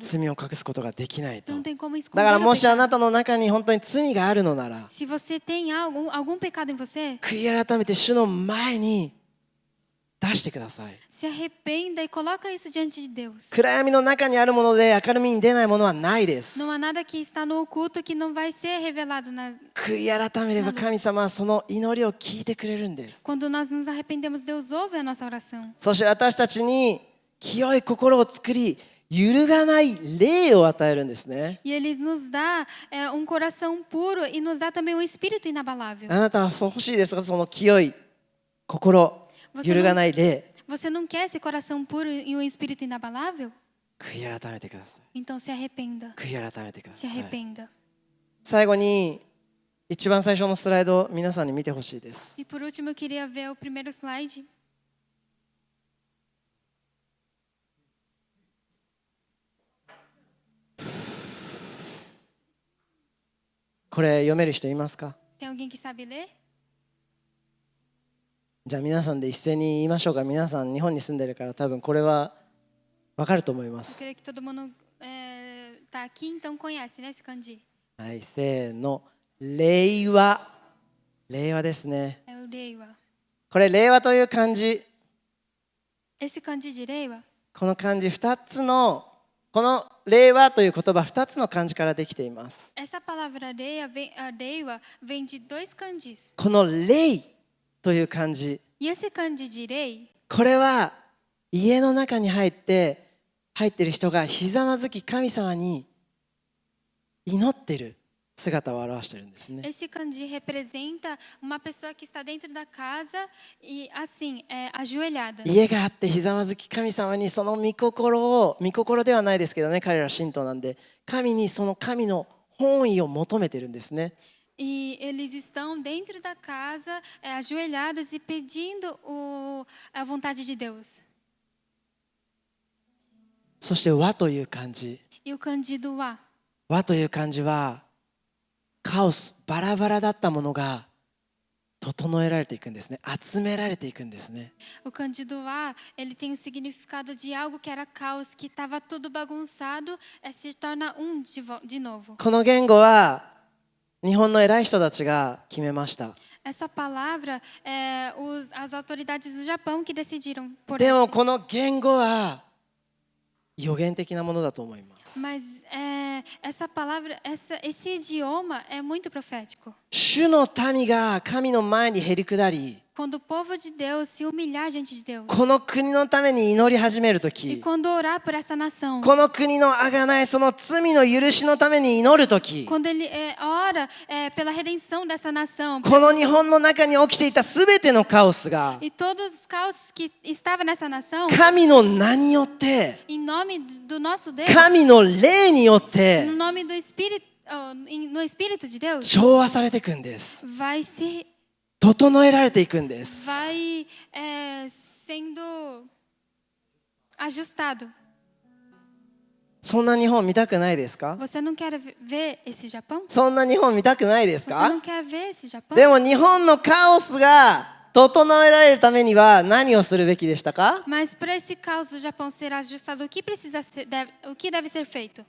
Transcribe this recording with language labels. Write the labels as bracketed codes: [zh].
[ja] 罪を隠すことができないと。 [pt] Não tem como [ja] だ [pt] esconder [ja] から [pt] o [ja] もしあ [pt] pecado. [ja] なたの中に本当に罪があるのなら、 [pt] Se você tem algum pecado em você, [ja] 悔い改めて主の前に出してください。 [pt] se arrependa e coloca isso diante de Deus. [ja] 暗闇の中にあるもので明るみに出ないものはないです。 [pt] Não há nada que está no oculto que não vai ser revelado [ja] 悔い改めれば神様はその祈りを聞いてくれるんです。 [pt] quando nós nos arrependemos. Deus ouve a nossa oração. [ja] そして私たちに清い心を作り、揺るがない霊を与えるんですね。 [pt] E Ele nos dá coração puro e nos dá também um espírito inabalável. [ja] あなたはそう欲しいですか？その清い心、揺るがない霊。 [pt] Você não quer esse coração puro e um espírito inabalável? [ja] 悔い改めてください。 [pt] Então se arrependa. [ja] 悔い改めてくだ [pt] Se [ja] さい。 [pt] arrependa. [ja] 最後に一番最初のスライドを皆さんに見てほしいです。 [pt] E por último, eu queria ver o primeiro slide. [ja] これ読める人いますか？ [pt] Tem alguém que sabe ler? [ja] じゃあ皆さんで一斉に言いましょうか。皆さん日本に住んでるから多分これはわかると思いま [pt] Eu [ja] す。 [pt] creio que todo mundo tá aqui, então conhece, né, esse kanji? [ja] はい、せーの。令和。令和ですね。 [pt] É o reiwa. [ja] これ令和という漢字。 [pt] Esse kanji de reiwa, [ja] この漢字2つのこの令和という言葉2つの漢字からできています。 [pt] essa palavra reiwa vem de dois kanjis. [ja] この令という漢字、 [pt] E esse kanji de rei, [ja] これは家の中に入ってる人がひざまずき神様に祈ってる姿を表しているんですね。 [pt] esse kanji representa uma pessoa que está dentro da casa e assim, ajoelhada. [ja] 家があってひざまずき神様にその御心ではないですけどね、彼ら神道なんで神にその神の本意を求めてるんですね。 [pt] E eles estão dentro da casa, ajoelhados e pedindo a vontade de Deus. [ja] そして和という漢字、 [pt] E o kanji do wa, [ja] 和という漢字はカオス、バラバラだったものが整えられていくんですね。集められていくんですね。 [pt] o kanji do wa, ele tem o significado de algo que era caos, que estava tudo bagunçado, se torna de novo. [ja] この言語は日本の偉い人たちが決めました。 [pt] Essa palavra, as autoridades do Japão que decidiram por [ja] でも [pt] esse. [ja] この言語は予言的なものだと思います。 [pt] Mas essa palavra, esse idioma é muito profético. [ja] 主の民が神の前にへり下り、 [pt] Quando o povo de Deus se humilhar diante de Deus. [ja] この国のために祈り始めると [pt] E [ja] き、 [pt] quando orar por essa nação. [ja] この国の贖い、その罪の許しのために祈るとき、 [pt] Quando ele ora pela redenção dessa nação. [ja] この日本の中に起きていたすべてのカオスが [pt] E todos os caos que estavam nessa nação. [ja] 神の名によって、 [pt] Em nome do nosso Deus. [ja] 神の霊によって [pt] No nome do Espírito. No Espírito de Deus. [ja] 調和されていくんです。 [pt] Vai se. [ja] 整えられていくんです。 [pt] Vai sendo ajustado. [ja] そんな日本見たくないですか？ [pt] Você não quer ver esse Japão? [ja] そんな日本見たくないです [pt] Você [ja] か？ [pt] não quer ver esse Japão? [ja] でも日本のカオスが整えられるためには何をするべきでしたか？ [pt] Mas para esse caos do Japão ser ajustado, o que o que deve ser feito?